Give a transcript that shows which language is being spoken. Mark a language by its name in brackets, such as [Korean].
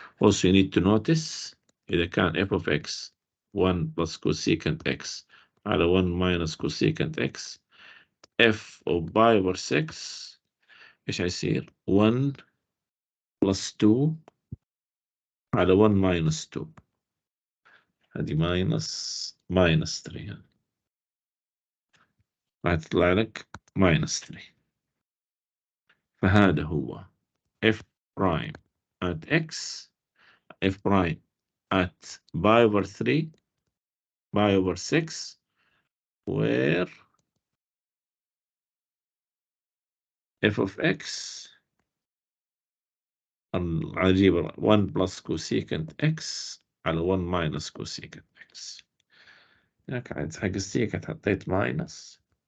[English] Also you need to notice [Arabic] إذا كان [English] f of x 1 plus cosecant x على 1 minus cosecant x f of pi over 6 [Arabic] إيش هيصير [English] 1 plus 2 على 1 minus 2. [Arabic] هذه [English] minus 3 [Arabic] هتطلع لك minus 3. فهذا هو [English] f prime at x f prime at pi over 3 pi over 6 where f of x [Arabic] العجيبة [English] 1 plus cosecant x على 1 minus cosecant x. [Arabic] هناك عند حق السيكنت حطيت minus.